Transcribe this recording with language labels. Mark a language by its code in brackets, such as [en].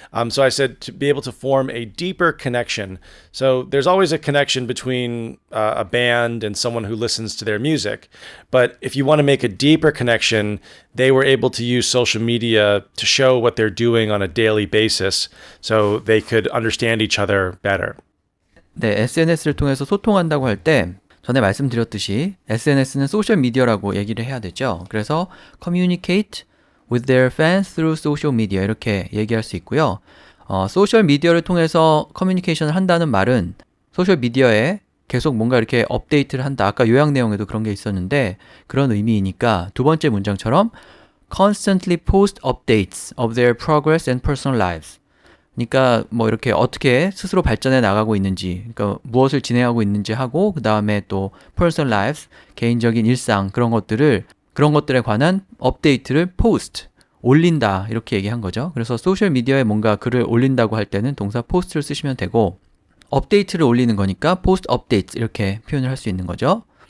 [en] So I said to be able to form a deeper connection. So there's always a connection between a band and someone who listens to their music. But if you want to make a deeper connection, they were able to use social media to show what they're doing on a daily basis so they could understand each other better. [ko] 네, SNS를 통해서 소통한다고 할 때 전에 말씀드렸듯이 SNS는 소셜 미디어라고 얘기를 해야 되죠. 그래서 [en] communicate with their fans through social media [ko] 이렇게 얘기할 수 있고요. 소셜 미디어를 통해서 커뮤니케이션을 한다는 말은 소셜 미디어에 계속 뭔가 이렇게 업데이트를 한다. 아까 요약 내용에도 그런 게 있었는데 그런 의미이니까 두 번째 문장처럼 [en] constantly post updates of their progress and personal lives. [ko] 그러니까 뭐 이렇게 어떻게 스스로 발전해 나가고 있는지, 그러니까 무엇을 진행하고 있는지 하고 그 다음에 또 personal lives, 개인적인 일상 그런 것들에 관한 업데이트를 post, 올린다 이렇게 얘기한 거죠. 그래서 소셜 미디어에 뭔가 글을 올린다고 할 때는 동사 post를 쓰시면 되고 업데이트를 올리는 거니까 post updates 이렇게 표현을 할 수 있는 거죠.